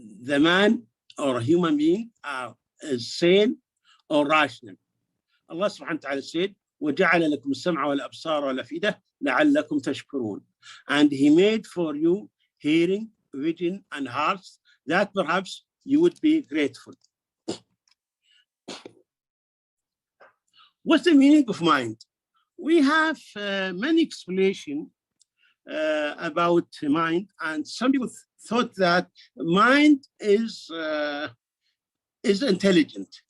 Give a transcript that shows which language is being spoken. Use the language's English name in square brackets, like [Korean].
[English] The man or human being is sane or rational. [Arabic] Allah subhanahu wa ta'ala said, وَجَعَلَ لَكُمُ السَّمْعَ وَالْأَبْصَارَ وَالْأَفْئِدَةَ لَعَلَّكُمْ تَشْكُرُونَ. [English] And He made for you hearing, vision, and hearts, that perhaps you would be grateful. What's the meaning of mind? We have many explanations about mind, and some people thought that mind is intelligent.